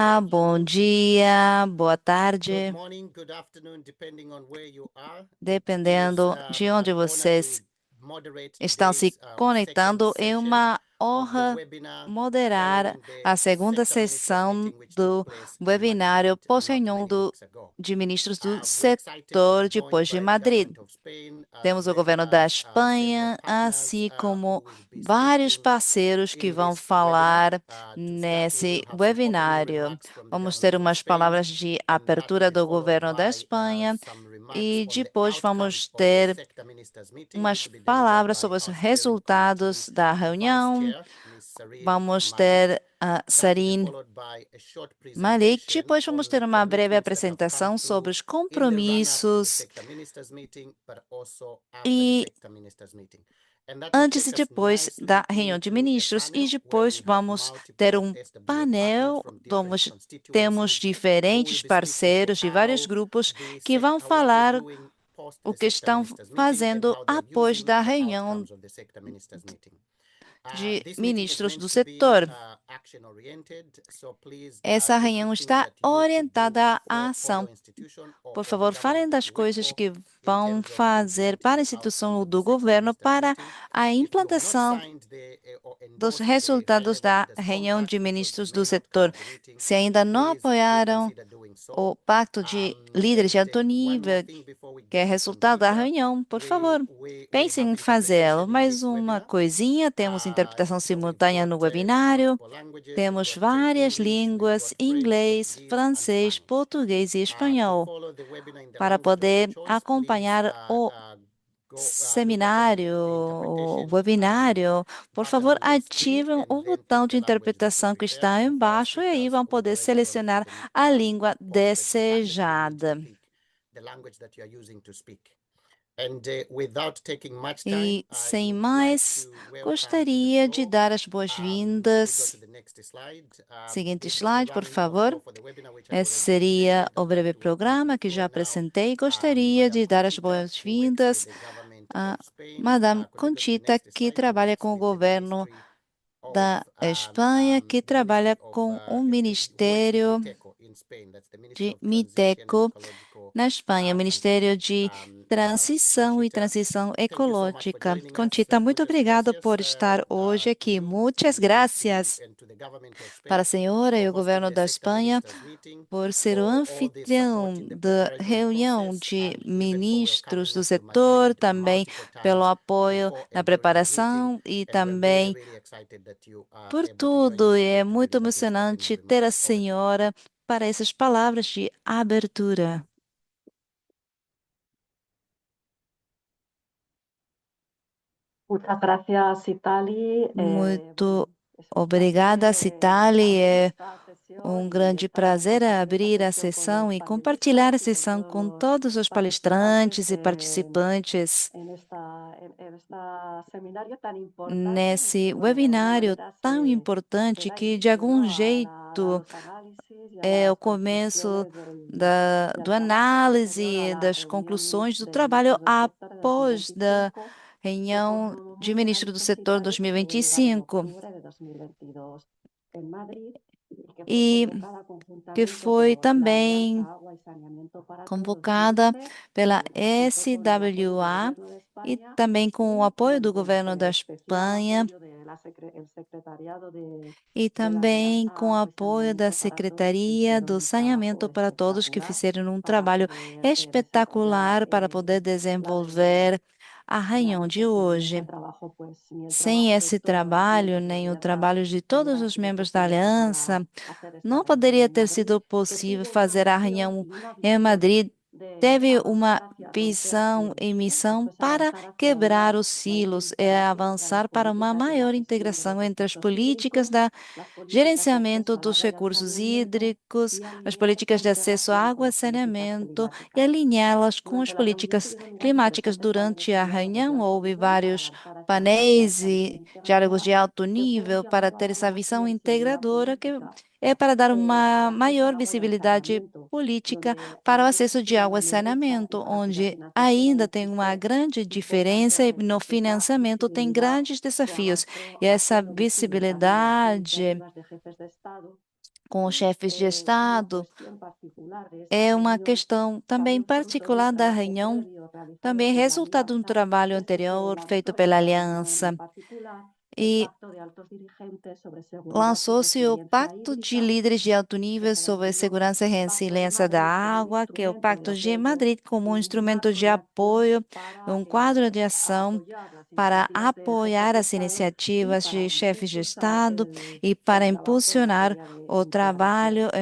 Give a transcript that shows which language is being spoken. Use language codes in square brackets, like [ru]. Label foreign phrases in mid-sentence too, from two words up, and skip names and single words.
[pt] bom dia, boa [en] Good [pt] tarde, [en] morning, good afternoon, depending on where you are. It is [pt] dependendo de onde [en] an honor [pt] vocês [en] to moderate [pt] estão se [en] today's second [pt] conectando. É [en] session [pt] uma [en] of the [pt] honra [en] webinar [pt] moderar [en] following the [pt] a segunda [en] sector ministers [pt] sessão [en] meeting which took [pt] do [en] place in [pt] webinário [en] Madrid not [pt] pós-reunião [en] many weeks ago. [pt] de ministros do [en] We're excited to be [pt] setor [en] joined [pt] depois de by the Madrid. [en] government of Spain [pt] Temos [en] as [pt] o [en] well [pt] governo da [en] as several [pt] Espanha, [en] partners [pt] assim como [en] who will be [pt] vários [en] speaking [pt] parceiros que [en] in [pt] vão [en] this webinar. [pt] falar [en] To start, we [pt] nesse [en] will have some opening [pt] webinário. [en] remarks from the [pt] Vamos ter [en] government of [pt] umas [en] Spain, [pt] palavras de [en] and that will [pt] abertura [en] be [pt] do [en] followed [pt] governo da [en] by [pt] Espanha [en] some remarks [pt] e [en] on the [pt] depois vamos [en] outcomes of the [pt] ter [en] sector ministers meeting, [pt] umas [en] which will be delivered [pt] palavras [en] by [pt] sobre os [en] our steering committee [pt] resultados da [en] vice [pt] reunião. [en] chair, Ms. Sareen [pt] Vamos [en] Malik. [pt] ter a [en] That will be [pt] Sarin [en] followed by a short [pt] Malik. [en] presentation [pt] Depois vamos [en] on [pt] ter uma breve [en] commitments that have come [pt] apresentação sobre [en] through [pt] os [en] in the run-up to the [pt] compromissos [en] sector ministers meeting, but also after the [pt] e [en] sector ministers meeting. And that will [pt] antes e [en] take us [pt] depois da [en] nicely [pt] reunião de [en] into a [pt] ministros, e [en] panel where [pt] depois [en] we have [pt] vamos ter [en] multiple [pt] um [en] SWA partners [pt] painel. [en] from different [pt] Temos [en] constituencies who will [pt] diferentes [en] be speaking to [pt] parceiros de vários [en] how [pt] grupos que vão [en] what they're [pt] falar [en] doing post [pt] o [en] the [pt] que [en] sector [pt] estão [en] ministers meeting and [pt] fazendo [en] how they're [pt] após [en] using [pt] da [en] the [pt] reunião [en] outcomes of the sector ministers meeting. [pt] de [en] This meeting is [pt] ministros [en] meant [pt] do [en] to be [pt] setor. [en] action oriented, so please [pt] Essa [en] take the [pt] reunião [en] things [pt] está [en] that you could do [pt] orientada à [en] for [pt] ação. [en] your institution or [pt] Por [en] for the [pt] favor, falem [en] government that [pt] das [en] you work [pt] coisas [en] for [pt] que [en] in [pt] vão [en] terms of [pt] fazer [en] implementing [pt] para a [en] the outcomes [pt] instituição [en] of the [pt] do [en] sector [pt] governo [en] ministers [pt] para [en] meeting. [pt] a [en] If you have not [pt] implantação [en] signed or [pt] dos [en] endorsed the high [pt] resultados [en] level [pt] da [en] leaders [pt] reunião de [en] compact, which was the [pt] ministros do [en] main outcome [pt] setor. [en] of the meeting, [pt] Se ainda não [en] please do [pt] apoiaram [en] consider doing so. [pt] o Pacto de Líderes de Alto [en] One more [pt] Nível, [en] thing before we [pt] que é [en] get [pt] resultado da [en] here, [pt] reunião, por favor, [en] we [pt] pensem [en] have [pt] em fazê-lo. [en] interpretation in [pt] Mais [en] this [pt] uma [en] webinar. [pt] coisinha, temos interpretação [en] So we've [pt] simultânea [en] got [pt] no webinário. [en] multiple languages. We've [pt] Temos [en] got [pt] várias [en] English, we've [pt] línguas: [en] got French, [pt] inglês, [en] Portuguese, and [pt] francês, [en] Spanish. [pt] português e [en] To [pt] espanhol. [en] follow the webinar in the [pt] Para [en] language of your [pt] poder [en] choice, please [pt] acompanhar o [en] look at [pt] seminário, [en] the [pt] o [en] interpretation [pt] webinário, por [en] button [pt] favor, [en] on your screen [pt] ativem [en] and [pt] o [en] then [pt] botão [en] pick [pt] de [en] the language that you [pt] interpretação que [en] prefer. [pt] está [en] And for our [pt] embaixo, e aí [en] speakers, [pt] vão [en] we've [pt] poder [en] already gone through [pt] selecionar a língua [en] complex language that you need to [pt] desejada. [en] speak, the language that you are using to speak. And without taking much time, [pt] E, [en] I [pt] sem [en] would like [pt] mais, [en] to welcome to the [pt] gostaria de [en] floor. [pt] dar as [en] Can we go [pt] boas-vindas. [en] to the next slide? [pt] Seguinte [en] This is the [pt] slide, por [en] running [pt] favor. [en] also for the webinar, which I've [pt] Esse [en] already [pt] seria [en] stated. [pt] o [en] I'd like [pt] breve [en] to welcome to the [pt] programa que já [en] floor now [pt] apresentei. Gostaria [en] Madam [pt] de dar as [en] Conchita, who works with [pt] boas-vindas [en] the government [pt] a [en] of Spain. [pt] Madame [en] Could we go to the [pt] Conchita, [en] next [pt] que [en] slide, who [pt] trabalha [en] works [pt] com o [en] with the [pt] governo [en] Ministry of [pt] da Espanha, que trabalha [en] Ministry of [pt] com o [en] who works with [pt] Ministério [en] MITECO in Spain. That's the Ministry [pt] de [en] of Transition and [pt] Miteco, [en] Ecological [pt] na Espanha, Ministério de Transição e [en] Conchita, [pt] Transição [en] thank you so much for [pt] Ecológica. [en] joining us. [pt] Conchita, muito [es] Muchas [pt] obrigado [es] gracias [pt] por estar hoje [en] to [pt] aqui. [en] you [pt] Muitas graças [en] and to the government of [pt] para a [en] Spain [pt] senhora [en] for [pt] e o [en] hosting [pt] governo [en] the [pt] da [en] sector [pt] Espanha [en] ministers meeting, [pt] por ser o [en] for all the support [pt] anfitrião [en] in the [pt] da [en] preparatory [pt] reunião [en] process, [pt] de [en] and even for [pt] ministros [en] welcoming [pt] do [en] us to [pt] setor, [en] Madrid [pt] também [en] multiple [pt] pelo [en] times [pt] apoio [en] before [pt] na [en] and during the meeting. [pt] preparação e [en] And we're really, [pt] também [en] really excited that you are [pt] por [en] able to join [pt] tudo. [en] us [pt] E é [en] today to [pt] muito [en] deliver these opening [pt] emocionante ter a [en] remarks. Over to you. [pt] senhora para essas palavras de abertura. [es] Muchas gracias, Citali. [pt] Muito [es] Es un [pt] obrigada, [es] placer [pt] Citali. [es] abrir [pt] É [es] esta sesión [pt] um [es] y [pt] grande prazer [es] compartir esta [pt] abrir a [es] sesión con [pt] sessão [es] los [pt] e compartilhar a [es] panelistas y con [pt] sessão [es] todos [pt] com [es] los [pt] todos os [es] participantes [pt] palestrantes e participantes [es] en este seminario tan importante y que, [pt] nesse [es] bueno, de alguna [pt] webinário [es] manera [pt] tão [es] se [pt] importante [es] da [pt] que, de [es] inicio, [pt] algum [es] ¿no? A [pt] jeito, [es] los análisis y a [pt] é o [es] las [pt] começo [es] conclusiones [pt] do [es] del trabajo posterior a [pt] análise [es] la [pt] das [es] reunión [pt] conclusões do [es] de [pt] trabalho [es] ministros del sector de [pt] após da [es] 2025 que [pt] reunião de [es] como ha [pt] ministro do [es] dicho [pt] setor [es] Citali, que tuvo lugar en [pt] 2025 [es] octubre de 2022 en Madrid y que fue [pt] e [es] convocada [pt] que [es] conjuntamente [pt] foi [es] por la [pt] também [es] Alianza Agua y Saneamiento para Todos, [pt] convocada [es] AISTE, [pt] pela [es] y contó con el apoyo del [pt] SWA [es] Gobierno de [pt] e [es] España [pt] também com o [es] y [pt] apoio do [es] bueno, pues [pt] governo da [es] especial [pt] Espanha [es] apoyo del Secretariado [pt] e [es] de la [pt] também [es] Alianza [pt] com o [es] Agua y [pt] apoio da [es] Saneamiento para Todos, que [pt] Secretaria [es] hicieron [pt] do [es] un trabajo [pt] Saneamento para Todos, que [es] espectacular [pt] fizeram um [es] para [pt] trabalho [es] poder desarrollar [pt] espetacular para poder [es] la reunión. [pt] desenvolver a reunião de [es] Realmente sin ese [pt] hoje. [es] trabajo, pues ni el [pt] Sem [es] trabajo de [pt] esse [es] todos los [pt] trabalho, [es] miembros de [pt] nem o [es] Alianza [pt] trabalho de todos [es] hubiera [pt] os [es] sido [pt] membros da [es] posible pues [pt] aliança, [es] hacer esta [pt] não [es] reunión [pt] poderia [es] en [pt] ter [es] Madrid, [pt] sido [es] que [pt] possível [es] tuvo una [pt] fazer a [es] misión [pt] reunião [es] y una [pt] em [es] visión [pt] Madrid. [es] de [pt] Teve uma [es] avanzar hacia romper [pt] visão e [es] silos, ¿no? [pt] missão [es] Esto es [pt] para [es] avanzar hacia [pt] quebrar [es] una [pt] os [es] mayor [pt] silos, é [es] integración entre las [pt] avançar para uma [es] políticas de la [pt] maior [es] gestión de los [pt] integração entre as [es] recursos [pt] políticas [es] hídricos, [pt] da [es] las políticas de [pt] gerenciamento [es] acceso al [pt] dos [es] agua y al [pt] recursos [es] saneamiento [pt] hídricos, [es] y [pt] as alinear esta políticas de acesso à [es] integración con [pt] água e [es] las políticas [pt] saneamento e [es] climáticas. [pt] alinhá-las com as [es] Durante la reunión [pt] políticas [es] tuvieron lugar [pt] climáticas. [es] diferentes [pt] Durante [es] paneles de [pt] a [es] diálogos de [pt] reunião, [es] alto [pt] houve [es] nivel para [pt] vários [es] avanzar hacia [pt] painéis [es] esta visión [pt] e diálogos de [es] integradora [pt] alto [es] que fue [pt] nível para [es] llamada [pt] ter [es] a [pt] essa [es] una [pt] visão [es] mayor visibilidad [pt] integradora, que [es] política [pt] é para dar uma [es] al acceso al [pt] maior [es] agua y al [pt] visibilidade [es] saneamiento, [pt] política [es] donde [pt] para o [es] aún [pt] acesso de [es] existe [pt] água e [es] una brecha [pt] saneamento, [es] y para que la [pt] onde [es] financiación aún [pt] ainda tem uma [es] existe [pt] grande diferença e [es] importantes [pt] no [es] esa [pt] financiamento tem [es] visibilidad [pt] grandes [es] se [pt] desafios. [es] avanzó [pt] E essa [es] haciendo visible también las [pt] visibilidade [es] iniciativas de jefes de Estado [pt] com os chefes de [es] Es una [pt] Estado. [es] cuestión particular de esta [pt] É uma [es] reunión, [pt] questão também [es] también fruto de un [pt] particular da [es] trabajo [pt] reunião, [es] previo realizado [pt] também [es] por la [pt] resultado de um [es] Alianza, [pt] trabalho [es] que es el que [pt] anterior feito [es] lanzó [pt] pela [es] esta reunión [pt] Aliança. [es] en particular, el [pt] E [es] Pacto de Altos Dirigentes sobre Seguridad y [pt] lançou-se o [es] Resiliencia [pt] Pacto de [es] Hídrica, [pt] Líderes de Alto [es] que [pt] Nível [es] se [pt] sobre [es] denominó [pt] Segurança e [es] Pacto de [pt] Resiliência da [es] Madrid como [pt] Água, que é o [es] instrumento de [pt] Pacto de [es] apoyo [pt] Madrid, como um [es] y un [pt] instrumento [es] marco [pt] de [es] de acción [pt] apoio, [es] para [pt] um quadro de ação [es] apoyar las [pt] para [es] iniciativas de jefes [pt] apoiar [es] de [pt] as [es] Estado y [pt] iniciativas [es] para [pt] de chefes de [es] impulsar [pt] Estado e para [es] el trabajo en [pt] impulsionar [es] materia de [pt] o [es] integración, [pt] trabalho em